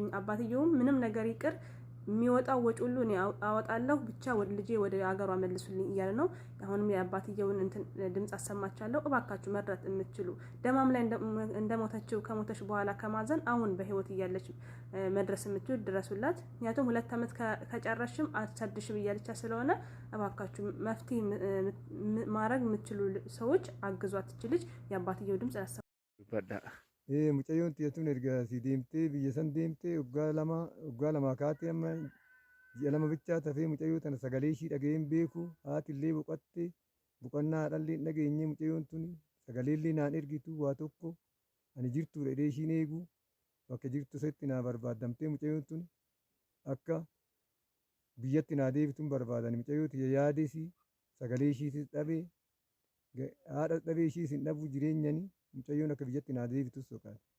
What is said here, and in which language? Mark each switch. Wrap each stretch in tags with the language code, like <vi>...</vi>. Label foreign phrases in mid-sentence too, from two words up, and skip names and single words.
<am>አባትየውም ምንም ነገር ይቅር የሚወጣው ወጪ ሁሉ እኔ አወጣለሁ፣ ብቻ ወደ ልጄ ወደ አገሯ መልሱልኝ እያለ ነው። አሁንም የአባትየውን እንትን ድምጽ አሰማቻለሁ። እባካችሁ መርዳት የምትችሉ ደማም ላይ እንደሞተችው ከሞተች በኋላ ከማዘን አሁን በህይወት እያለች መድረስ የምትችሉ ድረሱላት። ምክንያቱም 2 ዓመት ከጨረሽም አትሰድሽም እያለች ስለሆነ እባካችሁ መፍትሄ ማድረግ የምትችሉ ሰዎች አግዟት። ትችልች የአባትየው ድምጽ ያሰማ</am> <om>mucayyoon xiyyeetuun erga si deemtee biyya san deemtee waggaa lama kaatee amma ji'a 2 bichaa tafee mucayyoo tana sagalee ishii dhaga'een beeku. Haati illee boqatte boqonnaa haadhallee dhageenye mucayyoon tun sagaleellee naan ergitu waa tokko ani jirtuudha jedhee ishiin eegu bakka jirtu setti naa barbaadamtee mucayyoon tun akka biyyatti naa deebituun barbaadan mucayyoo tiyya yaadesi sagalee ishiitis dhabee haadha dhabee ishiis hin dhabu jireenyani mucayyoon akka biyyatti naa deebitus soqaadha.</om>